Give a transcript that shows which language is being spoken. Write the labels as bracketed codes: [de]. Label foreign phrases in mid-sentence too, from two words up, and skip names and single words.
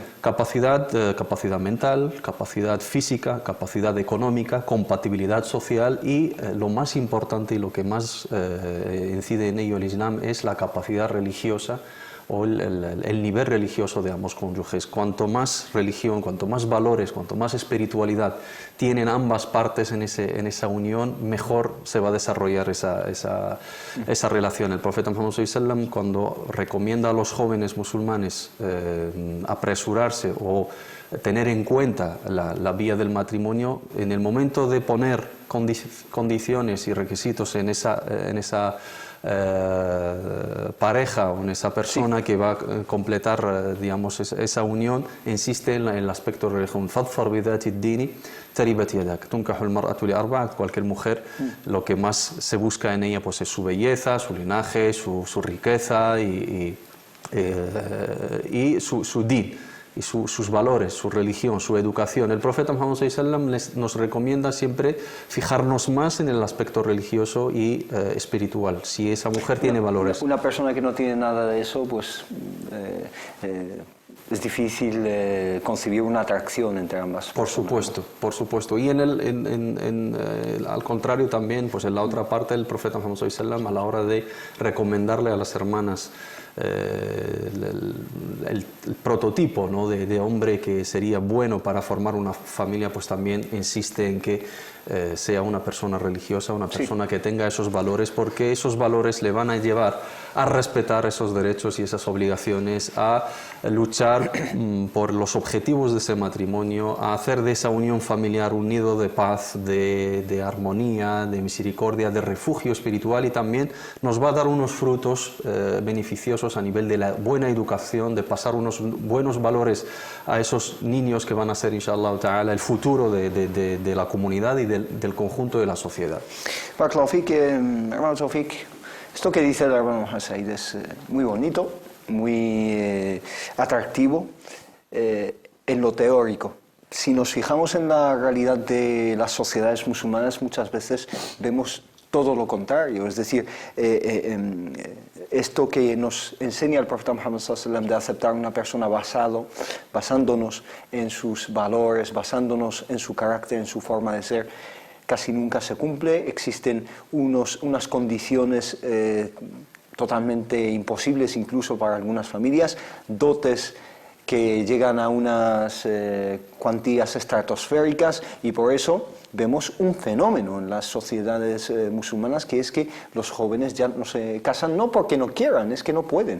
[es] Capacidad mental, capacidad física, capacidad económica, compatibilidad social y lo más importante y lo que más incide en ello el Islam es la capacidad religiosa o el nivel religioso de ambos cónyuges. Cuanto más religión, cuanto más valores, cuanto más espiritualidad tienen ambas partes en esa unión, mejor se va a desarrollar esa relación. El profeta Muhammad [ar] صلى الله عليه وسلم, [es] cuando recomienda a los jóvenes musulmanes apresurarse o tener en cuenta la vía del matrimonio, en el momento de poner condiciones y requisitos en esa pareja o en esa persona que va a completar, digamos, esa unión, insiste en el aspecto religioso. [ar] فَاظْفَرْ بِذَاتِ الدِّينِ تَرِبَتْ يَدَاكَ تُنْكَحُ الْمَرْأَةُ لِأَرْبَعٍ. [es] Cualquier mujer, lo que más se busca en ella pues es su belleza, su linaje, su riqueza y su din, y sus valores, su religión, su educación. El profeta Muhammad [ar] صلى الله عليه وسلم [es] nos recomienda siempre fijarnos más en el aspecto religioso y espiritual, si esa mujer tiene valores. Una persona que no tiene nada de eso, pues es difícil concebir una atracción entre ambas. Por supuesto, por supuesto. Y al contrario también, pues en la otra parte, el profeta Muhammad [ar] صلى الله عليه وسلم, [es] a la hora de recomendarle a las hermanas el prototipo, ¿no?, de hombre que sería bueno para formar una familia, pues también insiste en que sea una persona religiosa, una persona que tenga esos valores, porque esos valores le van a llevar a respetar esos derechos y esas obligaciones, a luchar por los objetivos de ese matrimonio, a hacer de esa unión familiar un nido de paz, de armonía, de misericordia, de refugio espiritual, y también nos va a dar unos frutos beneficiosos a nivel de la buena educación, de pasar unos buenos valores a esos niños que van a ser, [ar] إن شاء الله تعالى, [es] el futuro de la comunidad y del conjunto de la sociedad. Hermano Taufik, esto que dice el hermano Said es muy bonito, muy atractivo en lo teórico. Si nos fijamos en la realidad de las sociedades musulmanas, muchas veces vemos todo lo contrario. Es decir, esto que nos enseña el profeta Muhammad [ar] صلى الله عليه وسلم [es] de aceptar a una persona basándonos en sus valores, basándonos en su carácter, en su forma de ser, casi nunca se cumple. Existen unas condiciones totalmente imposibles incluso para algunas familias, dotes que llegan a unas cuantías estratosféricas, y por eso vemos un fenómeno en las sociedades musulmanas, que es que los jóvenes ya no se casan no porque no quieran, es que no pueden.